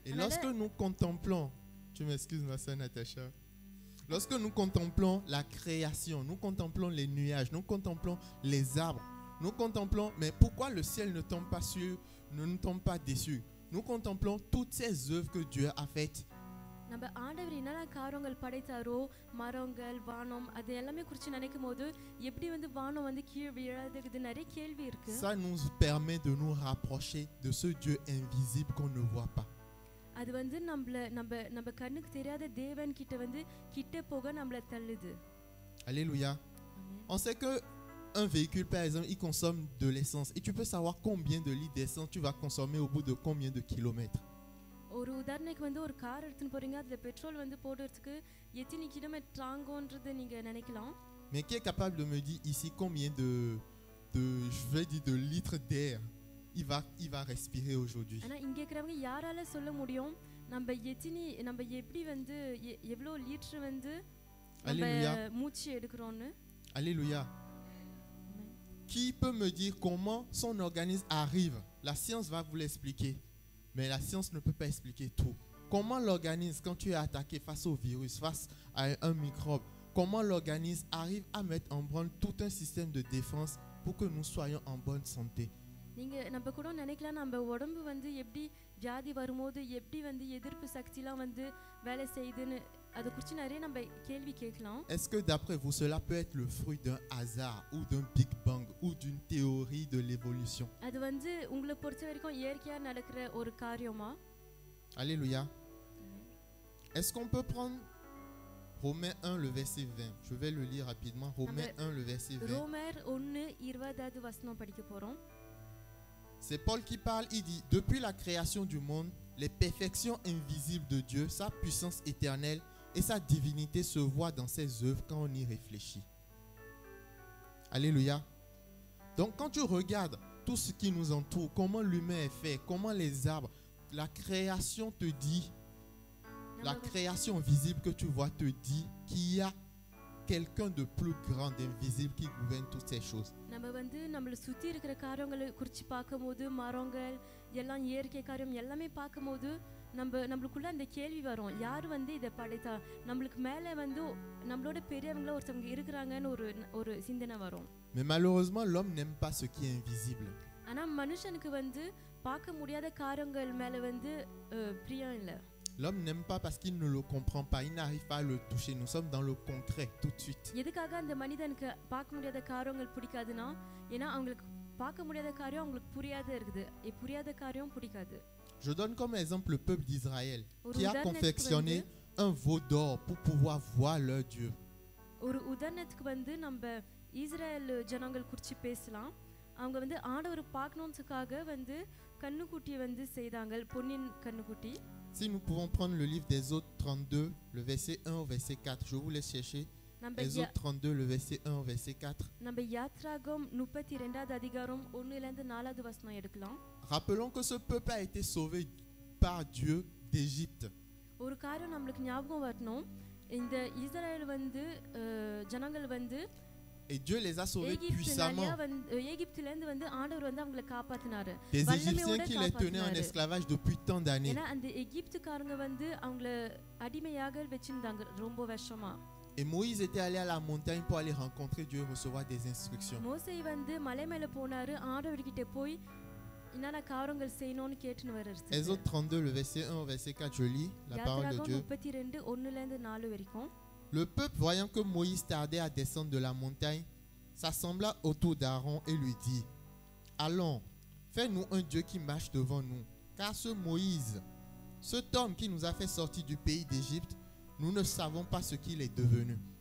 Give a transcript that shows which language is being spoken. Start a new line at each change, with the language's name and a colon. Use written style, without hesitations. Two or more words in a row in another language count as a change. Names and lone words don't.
French: Et lorsque nous contemplons, tu m'excuses ma sœur Natacha, lorsque nous contemplons la création, nous contemplons les nuages, nous contemplons les arbres, nous contemplons, mais pourquoi le ciel ne tombe pas sur, ne nous tombe pas dessus? Nous contemplons toutes ces œuvres que Dieu a faites.
Tamil: நம்ம ஆண்டவர் என்னென்ன காரியங்கள் படைத்தாரோ மரங்கள் வானம் அது எல்லாமே குறித்து நினைக்கும் போது எப்படி வந்து வானம் வந்து கீழே விழாதுக்குது நிறைய கேள்வி இருக்கு.
French: Ça nous permet de nous rapprocher de ce Dieu invisible qu'on ne voit pas.
Tamil: அது வந்து நம்ம கண்ணுக்கு தெரியாத தேவன் கிட்ட வந்து கிட்ட போக நம்மள தள்ளுது.
French: Alléluia. On sait que un véhicule par exemple il consomme de l'essence et tu peux savoir combien de litres d'essence tu vas consommer au bout de combien de kilomètres.
Tamil: ஒரு உதாரணத்துக்கு வந்து ஒரு கார் எடுத்துன்னு போறீங்க அதுல பெட்ரோல் வந்து போடுறதுக்கு எத்தனை கிலோமீட்டர் ஆகும்ன்றது நீங்க நினைக்கலாம்.
French: Mais qui est capable de me dire ici combien je vais dire de litres d'air il va respirer aujourd'hui?
Tamil: ஆனா இங்க இருக்கிறவங்க யாரால சொல்ல முடியும் நம்ம எப்படி வந்து எவ்வளவு லிட்டர் வந்து நம்ம மூச்சு எடுக்கறோம்னு?
French: Alléluia. Qui peut me dire comment son organisme arrive? La science va vous l'expliquer. Mais la science ne peut pas expliquer tout. Comment l'organisme, quand tu es attaqué face au virus, face à un microbe, comment l'organisme arrive à mettre en branle tout un système de défense pour que nous soyons en bonne santé?
Tamil: நீங்க நம்ம கூட நினைக்கலாம் நம்ம உடம்பு வந்து எப்படி வியாதி வரும்போது எப்படி வந்து எதிர்ப்பு சக்திலாம் வந்து வேலை செய்யுதுன்னு அத குறித்து நிறைய நம்ம கேள்வி கேட்கலாம்.
French: Est-ce que d'après vous cela peut être le fruit d'un hasard ou d'un Big Bang ou d'une théorie de l'évolution?
Tamil: அது வந்து உங்களை பொறுத்த வரைக்கும் இயற்கையா நடக்கிற ஒரு காரியமா?
French: Alléluia. Est-ce qu'on peut prendre Romains 1 le verset 20? Je vais le lire rapidement. Romains 1 le verset 20.
Tamil: ரோமர் 1:20 வசனம் படிக்க போறோம்.
French: C'est Paul qui parle, il dit: depuis la création du monde, les perfections invisibles de Dieu, sa puissance éternelle et sa divinité se voient dans ses œuvres quand on y réfléchit. Alléluia. Donc quand tu regardes tout ce qui nous entoure, comment l'humain est fait, comment les arbres, la création te dit, la création visible que tu vois te dit qu'il y a quelqu'un de plus grand, d'invisible qui gouverne toutes ces choses.
Tamil: நம்ம வந்து நம்மள சுத்தி இருக்கிற காரியங்களை குறித்து பார்க்கும்போது மரங்கள் எல்லாம் இயற்கை காரியம் எல்லாமே பார்க்கும்போது நம்மளுக்குள்ள அந்த கேள்வி வரும் யார் வந்து இதை படைத்தா நம்மளுக்கு மேலே வந்து நம்மளோட பெரியவங்கள ஒருத்தவங்க இருக்கிறாங்கன்னு ஒரு சிந்தனை வரும்.
French: Mais malheureusement l'homme n'aime pas ce qui est invisible.
Tamil: ஆனா மனுஷனுக்கு வந்து பார்க்க முடியாத காரியங்கள் மேலே வந்து பிரியம் இல்லை.
French: L'homme n'aime pas parce qu'il ne le comprend pas, il n'arrive pas à le toucher. Nous sommes dans le concret tout de suite.
Tamil: எதுக்காக அந்த மனிதனுக்கு பார்க்க முடியாத காரியங்கள் பிடிக்காதுன்னா ஏன்னா அவங்களுக்கு பார்க்க முடியாத காரியம் அவங்களுக்கு புரியாத இருக்குது. புரியாத காரியம் பிடிக்காது.
French: Je donne comme exemple le peuple d'Israël qui a confectionné un veau d'or pour pouvoir voir leur Dieu.
Tamil: ஒரு உதாரணத்துக்கு வந்து நம்ம இஸ்ரேல் ஜனங்கள் குறித்து பேசலாம். அவங்க வந்து ஆண்டவரை பார்க்கணும்ன்றதுக்காக வந்து கண்ணுக்குட்டியை வந்து செய்தாங்க பொன்னின் கண்ணுக்குட்டி.
French: Si nous pouvons prendre le livre d'Exode 32, le verset 1 au verset 4, je vous laisse chercher. Exode 32, le verset 1 au verset 4.
Tamil: நம்ம யாத்ராகமம் 32வது அதிகாரம் 1ல இருந்து 4வது வசனம் எடுக்கலாம்.
French: Rappelons que ce peuple a été sauvé par Dieu d'Égypte.
Tamil: ஒரு காரியம் நமக்கு ஞாபகம் வரணும். இந்த இஸ்ரவேல் வந்து ஜனங்கள் வந்து
French: Et Dieu les a sauvés puissamment.
Tamil: எகிப்திலிருந்து வந்து ஆண்டவர் வந்து அவங்களை காப்பாத்தினாரு.
French: Des Égyptiens qui les tenaient en esclavage depuis tant d'années.
Tamil: ஏன்னா அந்த எகிப்துக்காரங்க வந்து அவங்களை அடிமையாக வச்சிருந்தாங்க ரொம்ப வருஷமா.
French: Et Moïse était allé à la montagne pour aller rencontrer Dieu et recevoir des instructions.
Tamil: மோசே வந்து மலை மேல போனாரு ஆண்டவர்கிட்ட போய் என்னென்ன காரியங்கள் செய்யணும்னு கேட்டுன்னு வராரு.
French: Exode 32 le verset 1 au verset 4 je lis la parole de Dieu.
Tamil: 32 1ல இருந்து 4 வரைக்கும்.
French: Le peuple, voyant que Moïse tardait à descendre de la montagne, s'assembla autour d'Aaron et lui dit: allons, fais-nous un Dieu qui marche devant nous. Car ce Moïse, cet homme qui nous a fait sortir du pays d'Égypte, nous ne savons pas ce qu'il est devenu.